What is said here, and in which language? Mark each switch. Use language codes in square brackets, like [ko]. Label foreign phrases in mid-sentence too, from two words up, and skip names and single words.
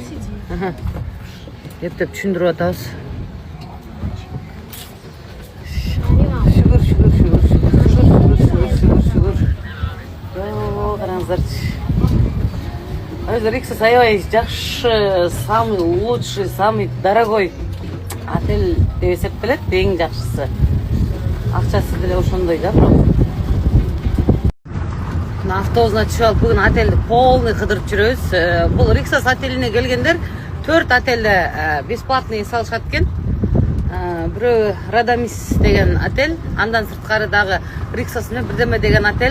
[ky] Ептеп түшүндүрүп атабыз. Шүгүр. Караңыздарчы. Риксис аябай жакшы, [ru] самый лучший, самый дорогой отель [ky] деп эсептелет, эң жакшысы. Акчасы деле ошондой да, бирок. Автобусуна түшүп алып бүгүн отельди полный кыдырып жүрөбүз. Бул Риксис отелине келгендер 4 отелде бесплатный салышат экен. Бирөө Радамис деген отель, андан сырткары дагы Риксис менен бирдеме деген отель.